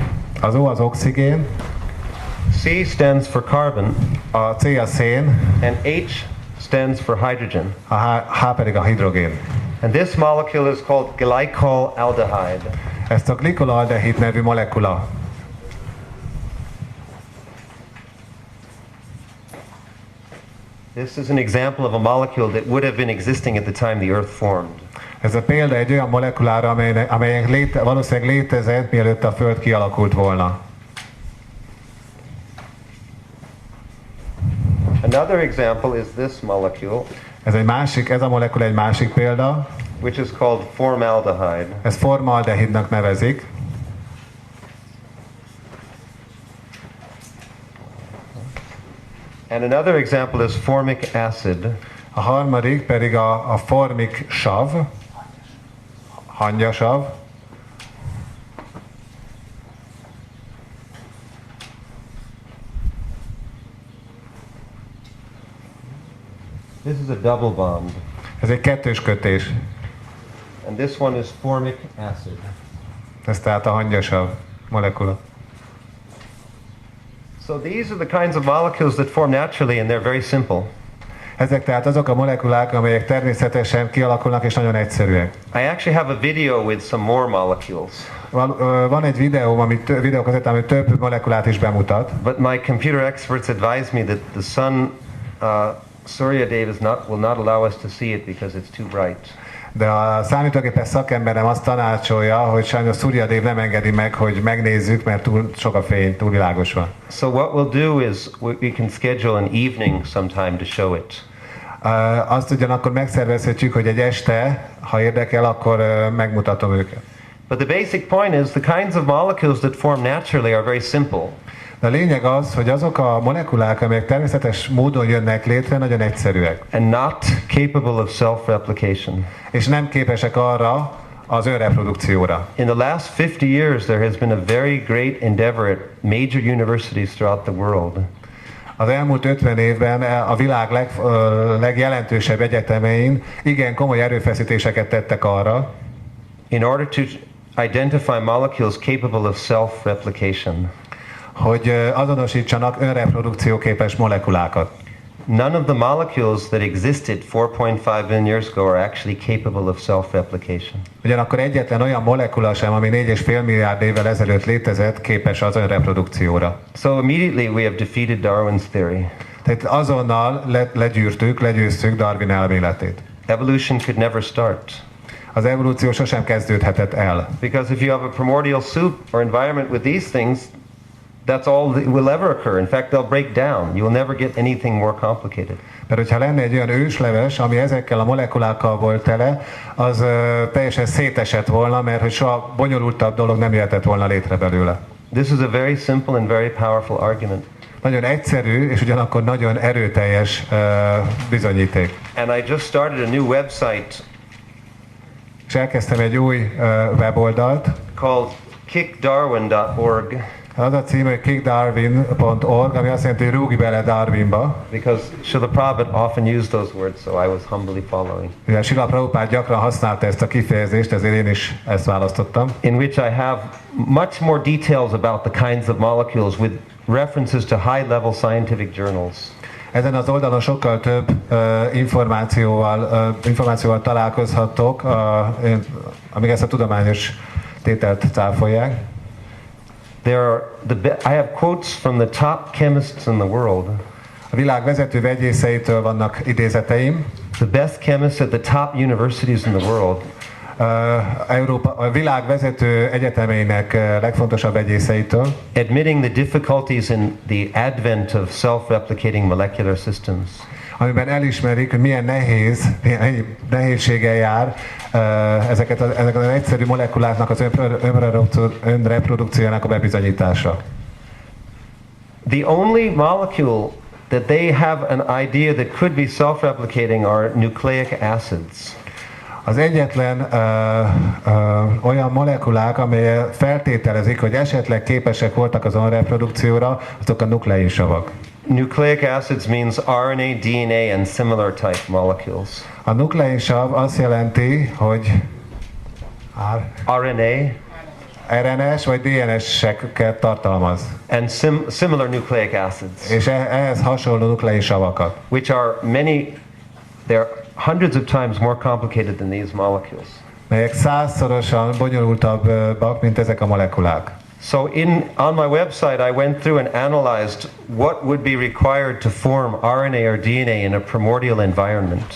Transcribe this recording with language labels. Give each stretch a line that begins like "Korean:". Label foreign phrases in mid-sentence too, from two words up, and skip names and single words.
Hungarian: Az O az oxigén.
English: C stands for carbon.
Hungarian: A C a szén.
English: And H stands for hydrogen.
Hungarian: A H pedig a hidrogén.
English: And this molecule is called glycolaldehyde.
Hungarian: Ezt a glikolaldehid nevű molekula.
English: This is an example of a molecule that would have been existing at the time the Earth formed.
Hungarian: Ez a példa egy olyan molekulára, amely valószínűleg létezett, mielőtt a Föld kialakult volna.
English: Another example is this molecule,
Hungarian: Ez a molekula egy másik példa.
English: which is called formaldehyde.
Hungarian: Ez formaldehidnak nevezik.
English: And another example is formic acid.
Hungarian: A harmadik pedig a formik sav, hangyasav.
English: This is a double bond.
Hungarian: Ez egy kettős kötés.
English: And this one is formic acid.
Hungarian: Ez tehát a hangyasav molekula.
English: So these are the kinds of molecules that form naturally, and they're very simple.
Hungarian: Ezek tehát azok a molekulák, amelyek természetesen kialakulnak és nagyon egyszerűek.
English: I actually have a video with some more molecules.
Hungarian: Van egy videókazettám, ami több molekulát is bemutat.
English: But my computer experts advise me that the sun, Surya Dev will not allow us to see it because it's too bright.
Hungarian: De a számítógépes szakemberem azt tanácsolja, hogy sajnos Surya Dev nem engedi meg, hogy megnézzük, mert túl sok a fény, túl világos van.
English: So what we'll do is we can schedule an evening sometime to show it.
Hungarian: Azt ugyanakkor megszervezhetjük, hogy egy este, ha érdekel, akkor megmutatom őket.
English: But the basic point is the kinds of molecules that form naturally are very simple.
Hungarian: De a lényeg az, hogy azok a molekulák, amelyek természetes módon jönnek létre, nagyon egyszerűek.
English: And not capable of self-replication.
Hungarian: És nem képesek arra az önreprodukcióra.
English: In the last 50 years there has been a very great endeavor at major universities throughout the world.
Hungarian: Az elmúlt 50 évben a világ legjelentősebb egyetemein igen komoly erőfeszítéseket tettek arra,
English: in order to identify molecules capable of self-replication.
Hungarian: Hogy azonosítsanak önreprodukcióképes molekulákat.
English: None of the molecules that existed 4.5 billion years ago are actually capable of self-replication.
Hungarian: Ugyanakkor egyetlen olyan molekula sem, ami 4,5 milliárd évvel ezelőtt létezett, képes az önreprodukcióra.
English: So immediately we have defeated Darwin's theory.
Hungarian: Tehát azonnal legyőztük Darwin elméletét.
English: Evolution could never start.
Hungarian: Az evolúció sosem kezdődhetett el.
English: Because if you have a primordial soup or environment with these things, that's all that will ever occur. In fact, they'll break down. You will never get anything more complicated.
Hungarian: Mert hogyha lenne egy olyan ősleves, ami ezekkel a molekulákkal volt tele, az teljesen szétesett volna, mert hogy soha bonyolultabb dolog nem jöhetett volna létre belőle.
English: This is a very simple and very powerful argument.
Hungarian: Nagyon egyszerű és ugyanakkor nagyon erőteljes bizonyíték.
English: And I just started a new website.
Hungarian: És elkezdtem egy új weboldalt.
English: Called kickdarwin.org.
Hungarian: Az a cím, hogy kickdarwin.org, ami azt jelenti, hogy rúgj bele Darwinba.
English: Because Srila Prabhupada often used those words, so I was humbly following.
Hungarian: Ugye Srila Prabhupada gyakran használta ezt a kifejezést, ezért én is ezt választottam.
English: In which I have much more details about the kinds of molecules with references to high-level scientific journals.
Hungarian: Ezen az oldalon sokkal több információval találkozhatok, amíg ezt a tudományos tételt cáfolják.
English: I have quotes from the top chemists in the world.
Hungarian: A világ vezető vegyészeitől vannak idézeteim.
English: The best chemists at the top universities in the world.
Hungarian: A világ vezető egyetemeinek legfontosabb vegyészeitől.
English: Admitting the difficulties in the advent of self-replicating molecular systems.
Hungarian: Amiben elismerik, hogy milyen nehézséggel jár ezeket az egyszerű molekuláknak az önreprodukciójának a bebizonyítása.
English: The only molecule that they have an idea that could be self-replicating are nucleic acids.
Hungarian: Az egyetlen olyan molekulák, amelyek feltételezik, hogy esetleg képesek voltak az önreprodukcióra, azok a nukleinsavak.
English: Nucleic acids means RNA, DNA and similar type molecules.
Hungarian: A nukleinsav azt jelenti, hogy RNA, RNS vagy DNS-eket tartalmaz.
English: And similar nucleic acids.
Hungarian: És ehhez hasonló nukleinsavakat.
English: Which are many They're hundreds of times more complicated than these molecules.
Hungarian: Melyek 100-szorosan bonyolultabbak, mint ezek a molekulák.
English: So on my website I went through and analyzed what would be required to form RNA or DNA in a primordial environment.